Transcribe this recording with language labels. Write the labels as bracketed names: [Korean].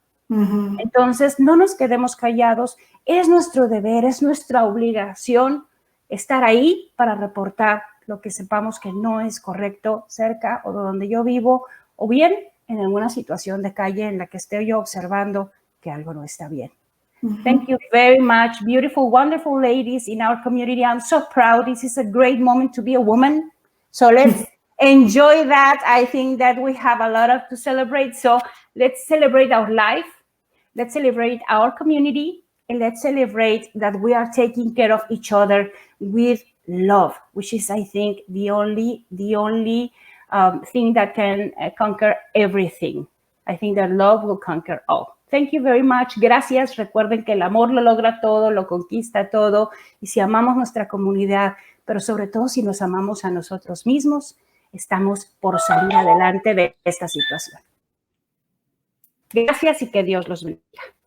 [Spanish] Entonces, no nos quedemos callados. Es nuestro deber, es nuestra obligación estar ahí para reportar lo que sepamos que no es correcto cerca o donde yo vivo, o bien en alguna situación de calle en la que esté yo observando que algo no está bien. [English] Thank you very much, beautiful, wonderful ladies in our community. I'm so proud. This is a great moment to be a woman. So let's enjoy that. I think that we have a lot to celebrate. So let's celebrate our life. Let's celebrate our community. And let's celebrate that we are taking care of each other with love, which is, I think, the only thing that can conquer everything. I think that love will conquer all. Thank you very much. [Spanish] Gracias. Recuerden que el amor lo logra todo, lo conquista todo. Y si amamos nuestra comunidad, pero sobre todo si nos amamos a nosotros mismos, estamos por salir adelante de esta situación. Gracias y que Dios los bendiga.